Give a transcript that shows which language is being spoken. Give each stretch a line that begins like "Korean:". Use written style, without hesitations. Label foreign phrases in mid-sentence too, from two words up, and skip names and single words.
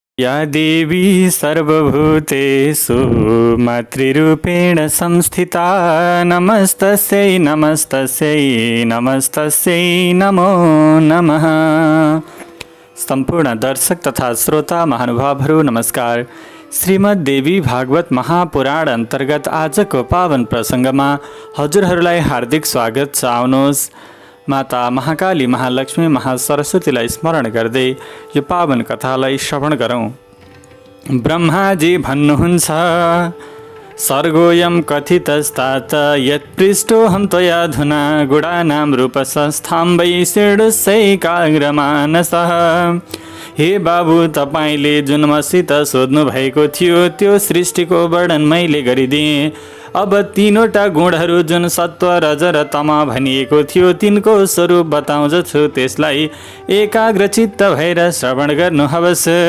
Sanskrit: या देवी सर्वभूतेषु मातृरूपेण संस्थिता नमस्तस्यै नमस्तस्यै नमस्तस्यै नमो नमः।
Nepali: सम्पूर्ण दर्शक तथा श्रोता महानुभावहरू नमस्कार। श्रीमद् देवी भागवत महापुराण अन्तर्गत आजको पावन प्रसङ्गमा हजुरहरूलाई हार्दिक स्वागत छ। आउनुहोस् माता महाकाली, महालक्ष्मी, महासरस्वतीलाई स्मरण गर्दै यो पावन कथालाई श्रवण गरौँ। ब्रह्माजी भन्नुहुन्छ,
Sanskrit: सर्गोऽयं कथितस्तात यत्पृष्टोऽहं त्वयाधुना गुणानां रूपसंस्थां वै षोडशैकाग्रमानसः।
Nepali: हे बाबु, तपाईँले जुन मसित सोध्नु भएको थियो त्यो सृष्टिको वर्णन मैले गरिदिएँ। अब तीनवटा गुणहरू जुन सत्व, रज र तम भनिएको थियो तिनको स्वरूप बताउँदछु, त्यसलाई एकाग्रचित्त भएर श्रवण गर्नु हवस्।